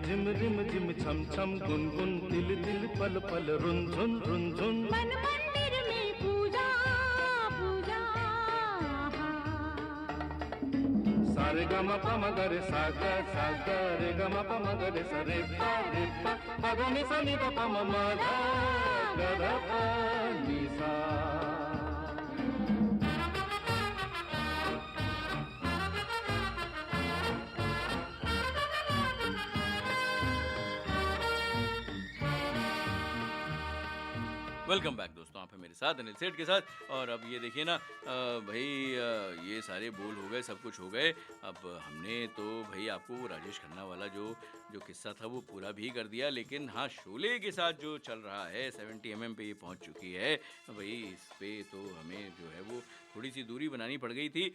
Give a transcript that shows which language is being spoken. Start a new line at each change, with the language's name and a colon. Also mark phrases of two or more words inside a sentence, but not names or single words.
Hindi: रिम झिम छम छम गुनगुन तिल तिल पल पल रुनझुन रुनझुन। मन मंदिर में पूजा पूजा सारे ग म प म ग रे सा ग रे ग म प म ग रे सा रे प प ग नि सा नि द प म म ध ग ध प नि सा।
English: welcome back
Hindi: दोस्तों, आप हैं मेरे साथ अनिल सेठ के साथ। और अब ये देखिए ना भाई ये सारे बोल हो गए, सब कुछ हो गए। अब हमने तो भाई आपको राजेश खन्ना वाला जो किस्सा था वो पूरा भी कर दिया, लेकिन हाँ शोले के साथ जो चल रहा है 70 mm पे ये पहुंच चुकी है भाई, इस पे तो हमें जो है वो थोड़ी सी दूरी बनानी पड़ गई थी।